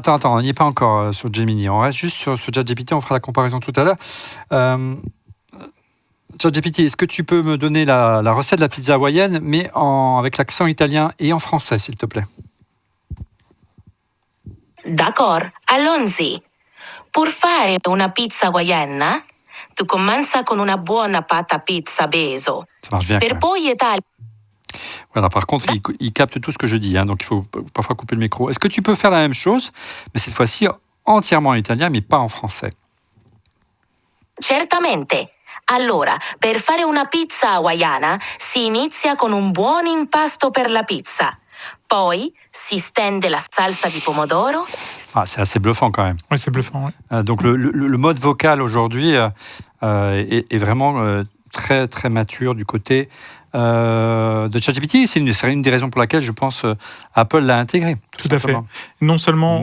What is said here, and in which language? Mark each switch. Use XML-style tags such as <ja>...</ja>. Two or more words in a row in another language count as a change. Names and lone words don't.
<fr>Attends, on n'y est pas encore sur Gemini. On reste juste sur ChatGPT, on fera la comparaison tout à l'heure. ChatGPT, est-ce que tu peux me donner la recette de la pizza hawaïenne, mais avec l'accent italien et en français, s'il te plaît? D'accord, allons-y. Pour faire</fr> <it>una pizza hawaiana,</it> <fr>tu commences</fr> <it>con una buona pata pizza beso.</it> <fr>Ça marche bien.</fr> <it>Per poi étaler.</it> <fr>Voilà, par contre, il capte tout ce que je dis, hein, donc il faut parfois couper le micro. Est-ce que tu peux faire la même chose, mais cette fois-ci entièrement en italien, mais pas en français?</fr> <it>Certamente. Allora, per fare una pizza hawaiana si inizia con un buon impasto per la pizza. Poi si stende la salsa di pomodoro.</it> <fr>Ah, c'est assez bluffant quand même. Oui, c'est bluffant. Ouais. Donc le mode vocal aujourd'hui est vraiment très, très mature du côté de ChatGPT. C'est une des raisons pour laquelle je pense Apple l'a intégré. Tout à fait. Non seulement...</fr>